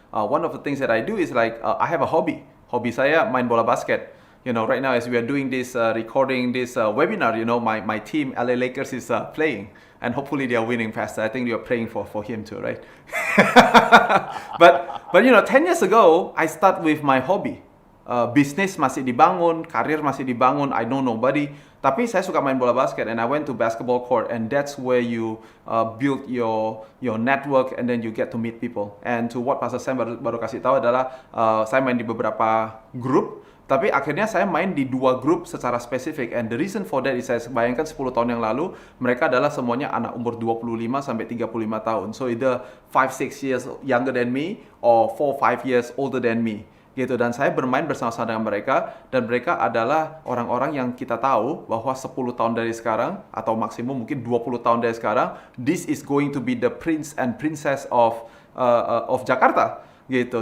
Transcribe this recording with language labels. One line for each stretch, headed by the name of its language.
English: One of the things that I do is like I have a hobby.
Indonesian: Hobi saya main bola basket.
English: You know, right now as we are doing this recording this webinar, you know, my team LA Lakers is playing, and hopefully they are winning faster. I think you are praying for him too, right? But you know, 10 years ago I start with my hobby.
Indonesian: Bisnis masih dibangun, karir masih dibangun.
English: I know nobody,
Indonesian: tapi saya suka main bola basket,
English: and I went to basketball court, and that's where you build your network, and then you get to meet people. And to what
Indonesian: Pastor Sam baru kasih tahu adalah saya main di beberapa grup, tapi akhirnya saya main di 2 grup secara spesifik.
English: And the reason for that is
Indonesian: saya bayangkan 10 tahun yang lalu mereka adalah semuanya anak umur 25 sampai 35 tahun.
English: So either 5-6 years younger than me or 4-5 years older than me.
Indonesian: Gitu, dan saya bermain bersama-sama dengan mereka, dan mereka adalah orang-orang yang kita tahu bahwa 10 tahun dari sekarang atau maksimum mungkin 20 tahun dari sekarang,
English: this is going to be the prince and princess of Jakarta
Indonesian: gitu.